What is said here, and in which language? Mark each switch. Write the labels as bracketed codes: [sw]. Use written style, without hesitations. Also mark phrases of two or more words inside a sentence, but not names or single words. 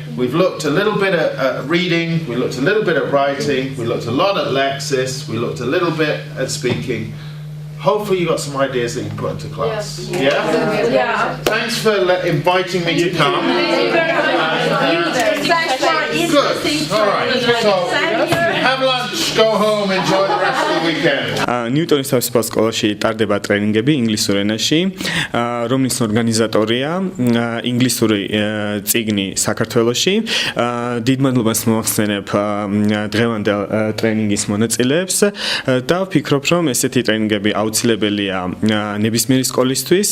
[en] We've looked a little bit at reading, we looked a little bit at writing, we looked a lot at Lexis, we looked a little bit at speaking. Hopefully you got some ideas that you can put into class. Yeah? Yeah. Thanks for inviting me to come. Good. All right. So have lunch, go home, enjoy the rest of the weekend. [ka] ნიუტონის თავისუფალ სკოლაში ტარდება ტრენინგები ინგლისურ ენაში, რომლის ორგანიზატორია ინგლისური წიგნი საქართველოში. დიდ მადლობას მოვახსენებ დღევანდელ ტრენინგის მონაწილეებს და ვფიქრობ, რომ ესეთი ტრენინგები აუცილებელია ნებისმიერი სკოლისთვის.